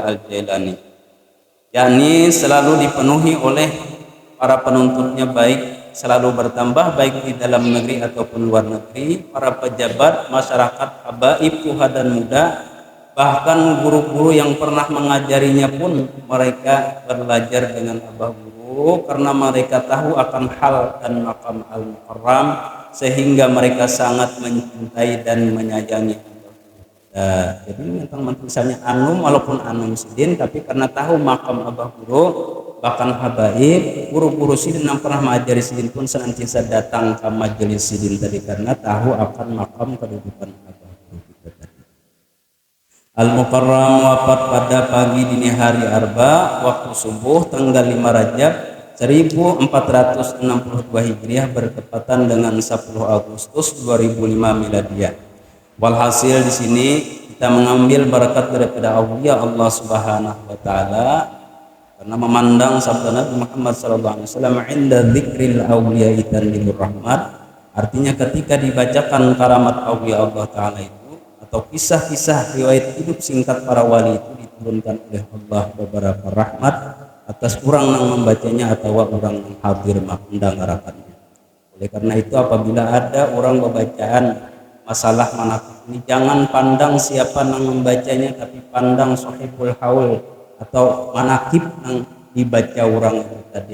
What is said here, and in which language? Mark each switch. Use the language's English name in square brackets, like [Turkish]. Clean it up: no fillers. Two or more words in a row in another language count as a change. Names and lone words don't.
[Indonesian] Al-Jailani, yakni selalu dipenuhi oleh para penuntutnya, baik selalu bertambah baik di dalam negeri ataupun luar negeri, para pejabat, masyarakat, habaib, tua dan muda, bahkan guru-guru yang pernah mengajarinya pun mereka belajar dengan abah guru karena mereka tahu akan hal dan makam al-mukarram, sehingga mereka sangat mencintai dan menyayangi. Jadi tentang misalnya anum walaupun anum sidin, tapi karena tahu makam abah guru, bahkan habaib, guru-guru sidin yang pernah mengajari sidin pun senantiasa datang ke majelis sidin tadi karena tahu akan makam kedudukan abah guru kita tadi. Al-Mukarram wafat pada pagi dini hari Arba waktu subuh tanggal 5 Rajab 1462 Hijriah bertepatan dengan 10 Agustus 2005 Miladiah. Walhasil di sini kita mengambil berkat daripada [Arabic] أولياء الله سبحانه وتعالى [Indonesian] karena memandang sabda Nabi Muhammad [Arabic] صلى الله عليه وسلم عند ذكر الأولياء تنزل الرحمة, [Indonesian] artinya ketika dibacakan karamat [Arabic] أولياء الله تعالى [Indonesian] itu atau kisah-kisah riwayat hidup singkat para wali itu diturunkan oleh Allah beberapa rahmat atas orang yang membacanya atau orang yang hadir mendengarkannya. Oleh karena itu apabila ada orang membacaan masalah manakib ini, jangan pandang siapa yang membacanya, tapi pandang [Arabic] صاحب الحول [Indonesian] atau manakib yang dibaca orang itu tadi.